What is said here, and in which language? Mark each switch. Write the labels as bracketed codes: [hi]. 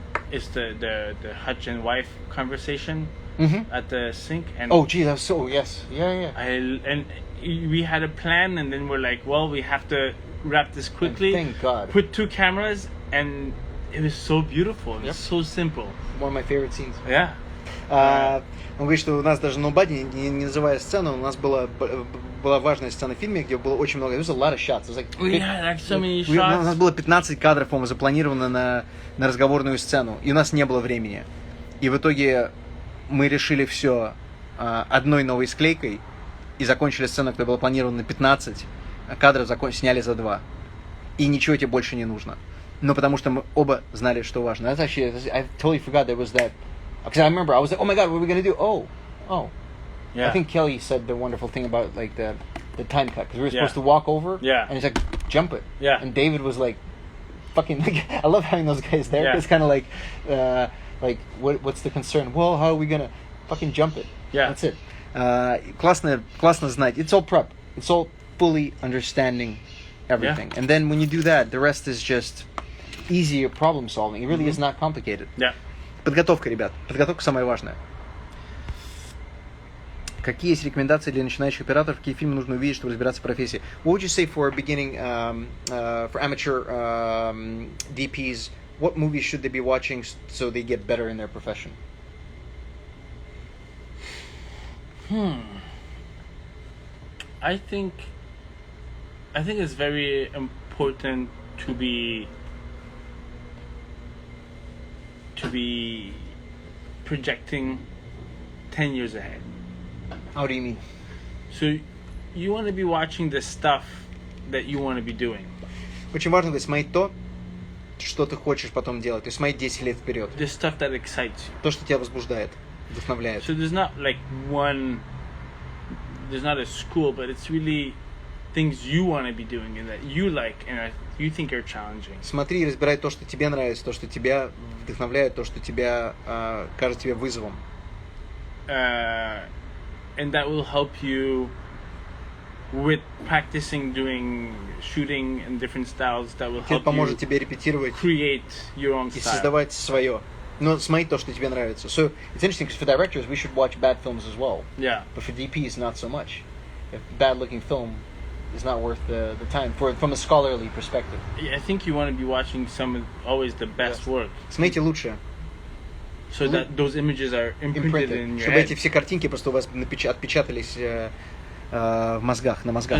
[en] It's the Hutch and wife conversation at the sink. And oh, gee, that was so, yes. Yeah. And we had a plan, and then we're like, well, we have to wrap this quickly. And thank God. Put 2 cameras, and it was so beautiful. It was so simple. One of my favorite scenes. Yeah. [ru] Он говорит, что у нас даже Nobody, не называя сцену, у нас была важная сцена в фильме, где было очень много, [en] there was a lot of shots. It was like, like so many shots. [ru] У нас было 15 кадров, по-моему, запланировано на разговорную сцену, и у нас не было времени. И в итоге мы решили все одной новой склейкой и закончили сцену, которая была планирована на 15, кадров сняли за 2. И ничего тебе больше не нужно. Но потому что мы оба знали, что важно. [en] That's actually, I totally forgot there was that. Because I remember, I was like, oh my God, what are we going to do? Oh. Yeah. I think Kelly said the wonderful thing about like the time cut. Because we were supposed to walk over. Yeah. And he's like, jump it. Yeah. And David was like, fucking, I love having those guys there. Yeah. It's kind of like what's the concern? Well, how are we going to fucking jump it? Yeah. That's it. [ru] Классно знать. [en] It's all prep. It's all fully understanding everything. Yeah. And then when you do that, the rest is just easier problem solving. It really is not complicated. Yeah. [ru] Подготовка, ребят. Подготовка самое важное. Какие есть рекомендации для начинающих операторов? Какие фильмы нужно увидеть, чтобы разбираться в профессии? [en] What would you say for beginning, for amateur DPs? What movies should they be watching so they get better in their profession? I think it's very important to be projecting 10 years ahead. How do you mean? So you want to be watching the stuff that you want to be doing. [ru] Очень важно смотреть то, что ты хочешь потом делать. То есть смотреть 10 лет вперед. [en] The stuff that excites you. [ru] То, что тебя возбуждает, вдохновляет. [en] So there's not a school, but it's really things you want to be doing and that you like and that you think are challenging. [ru] Смотри и разбирай то, что тебе нравится, то, что тебя вдохновляет, то, что тебя кажется тебе вызовом. [en] And that will help you with practicing doing shooting in different styles. That will help [ru] Это поможет тебе репетировать, [en] create your own [ru] и [en] style. [ru] создавать свое. Но смотри то, что тебе нравится. [en] So it's interesting because for directors we should watch bad films as well. Yeah. But for DPs not so much. If bad looking film is not worth the time from a scholarly perspective. Yeah, I think you want to be watching always the best work. [ru] Смотрите лучше. [en] So that those images are imprinted in your [ru] чтобы [en] head. [ru] эти все картинки просто у вас отпечатались в мозгах, на мозгах.